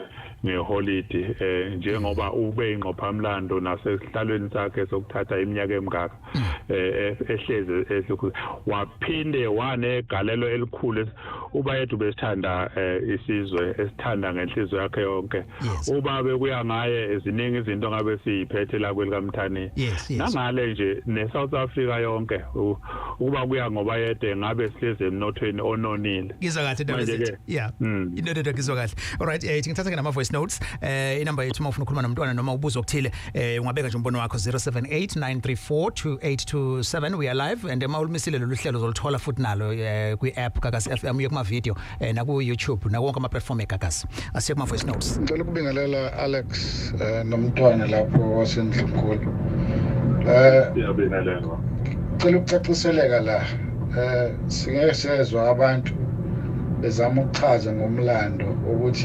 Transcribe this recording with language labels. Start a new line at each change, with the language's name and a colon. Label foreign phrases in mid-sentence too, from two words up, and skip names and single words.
Zulu: ngeholiday njengoba ube ingqophamlando nasesihlalweni sakhe sokuthatha iminyaka emingaka ehleze waphinde wanegalelo elikhulu ubayede besithanda isizwe esithanda ngenhliziyo yakhe yonke ubabe kuya ngaye eziningi izinto ngabe siyiphethe la kwelikaMthani nangale nje neSouth Africa yonke ukuba kuya ngobayede ngabe sihleze emnothweni ononile ngizwa kahle indaba zethu into ngizwa kahle alright ngithatha ke nama
English: voice notes
Zulu: inamba yethu uma ufuna ukukhuluma nomntwana noma ubuzo okuthile ungabeka nje umbono wakho 0789342827
English: we are live
Zulu: and emawulimisile lolu hlelo zolithola futhi nalo kwi-app Gagasi FM uye kuma video na ku YouTube na wonke ama platform eGagasi asiye kuma
English: voice notes
Zulu: ngicela ukubingelela Alex nomntwana lapho wasendlunkulu ngicela ukucaciseleka la singeke sezwe abantu bezama ukuchaza ngomlando ukuthi